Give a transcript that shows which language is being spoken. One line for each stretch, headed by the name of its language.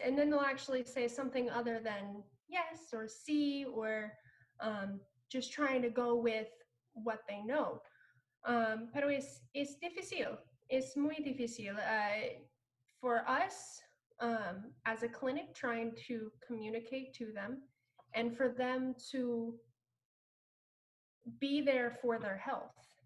English: And then they'll actually say something other than yes or sí, or just trying to go with what they know.
Spanish: Pero es difícil, es muy difícil.
English: For us, as a clinic, trying to communicate to them and for them to be there for their health.